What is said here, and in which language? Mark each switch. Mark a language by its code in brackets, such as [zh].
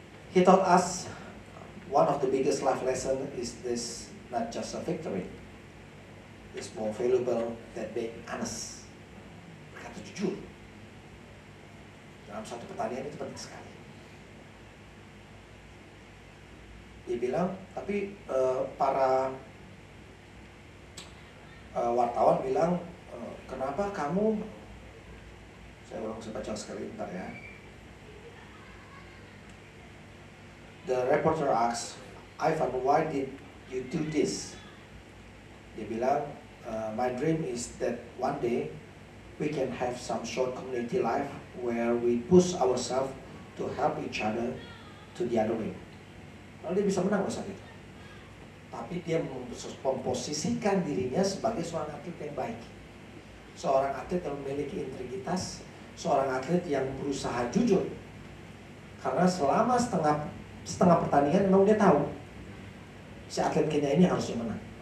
[en] He taught us one of the biggest life lesson is this, not just a victory, it's more valuable than being honest. [id] Berkata jujur dalam satu pertandingan itu penting sekali. Dia bilang, tapi para wartawan bilang, kenapa kamu, saya ulang, saya baca sekali, bentar ya. [en] The reporter asks, Ivan, why did you do this? [id] Dia bilang, [en] my dream is that one day we can have some short community life where we push ourselves to help each other to the other way. [id] Lalu dia bisa menang saat itu. Tapi dia memposisikan dirinya sebagai seorang atlet yang baik. Seorang atlet yang memiliki integritas, seorang atlet yang berusaha jujur. Karena selama setengah pertandingan memang dia tahu si atlet Kenya ini harusnya menang.